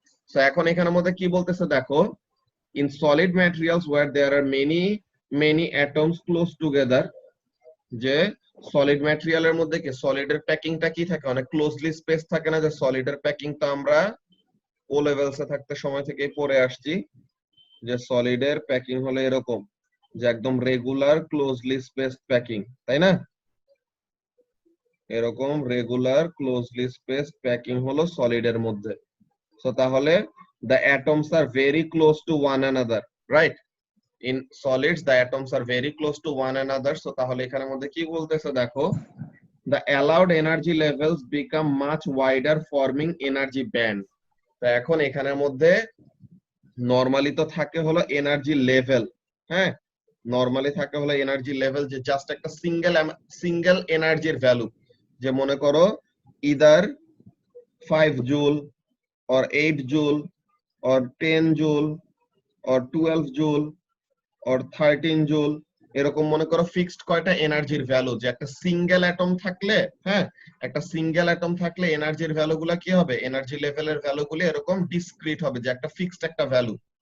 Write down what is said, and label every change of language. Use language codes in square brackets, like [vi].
[bn] So এখন এখানের মধ্যে কি বলতেছে দেখো, [en] in solid materials where there are many atoms close together, [bn] যে সলিড ম্যাটেরিয়ালের মধ্যে কি সলিডের প্যাকিংটা কি থাকে, অনেক ক্লোজলি স্পেস থাকে না, যে সলিডের প্যাকিং তো আমরা ও লেভেলসে থাকতে সময় থেকে পড়ে আসছি, যে সলিডের প্যাকিং হলো এরকম, যে একদম রেগুলার ক্লোজলি স্পেসড প্যাকিং, তাই না? এরকম রেগুলার ক্লোজলি স্পেসড প্যাকিং হলো সলিডের মধ্যে। [en] So তাহলে the atoms are very close to one another, right? In solids the atoms are very close to one another. So [bn] তাহলে এখানের মধ্যে কি বলতেছে দেখো, [en] the allowed energy levels become much wider forming energy band. [bn] তো এখন এখানের মধ্যে নরমালি তো থাকে হলো এনার্জি লেভেল, হ্যাঁ, নরমালি থাকে হলো এনার্জি লেভেল, যে জাস্ট একটা সিঙ্গেল এনার্জির ভ্যালু, যে মনে করো either 5 joule or 8 joule or 10 joule or 12 joule or 13 joule, এরকম মনে করো ফিক্সড কয়টা এনার্জির ভ্যালু, যে একটা সিঙ্গেল অ্যাটম থাকলে, হ্যাঁ, একটা সিঙ্গেল অ্যাটম থাকলে এনার্জির ভ্যালুগুলো কি হবে, এনার্জি লেভেলের ভ্যালুগুলো এরকম ডিসক্রিট হবে, যে একটা ফিক্সড একটা ভ্যালু।